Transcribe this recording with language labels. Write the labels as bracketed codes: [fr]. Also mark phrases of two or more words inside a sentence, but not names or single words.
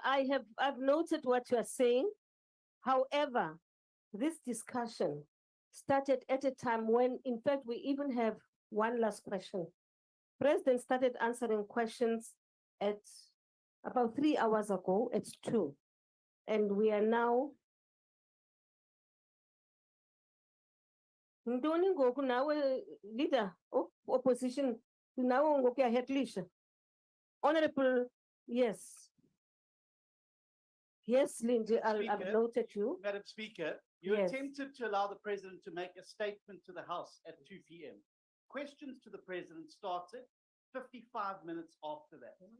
[en] I've noted what you are saying. However, this discussion started at a time when, in fact, we even have one last question. President started answering questions at about 3 hours ago at 2. And we are now. [xh] Ndoni ngoku nawe [en] leader of opposition [xh] nawe ngoku uyahetlisha. [en] Honorable, yes. Yes, Lindsay, I've Speaker, noted you. Madam Speaker, you Yes. attempted to allow the president to make a statement to the House at 2 p.m. Questions to the president started 55 minutes after that.